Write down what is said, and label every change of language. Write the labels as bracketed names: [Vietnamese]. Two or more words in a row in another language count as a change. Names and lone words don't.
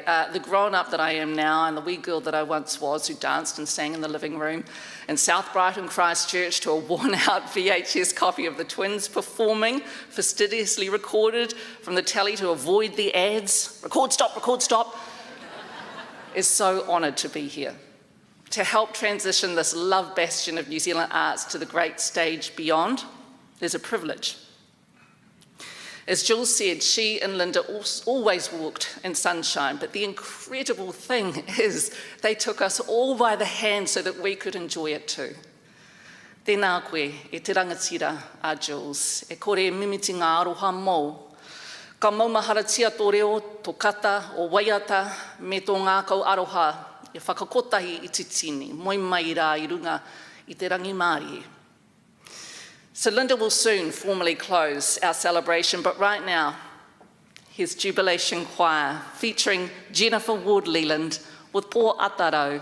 [English] The grown-up that I am now and the wee girl that I once was who danced and sang in the living room in South Brighton, Christchurch to a worn-out VHS copy of the twins performing, fastidiously recorded from the telly to avoid the ads, record stop, is so honoured to be here, to help transition this love bastion of New Zealand arts to the great stage beyond. There's a privilege. As Jools said, she and Linda always walked in sunshine, but the incredible thing is they took us all by the hand so that we could enjoy it too. [Māori] Tēnā koe, e te rangatira a Jools, e kore e mimiti ngā aroha mō. Ka maumaharatia tō reo, tō kata, o waiata, me tō ngākau aroha, e whakakotahi i te tini, moi mai rā I runga I te rangi Māori. [English] So Linda will soon formally close our celebration, but right now, here's Jubilation Choir featuring Jennifer Ward-Leland with Pō Atarau.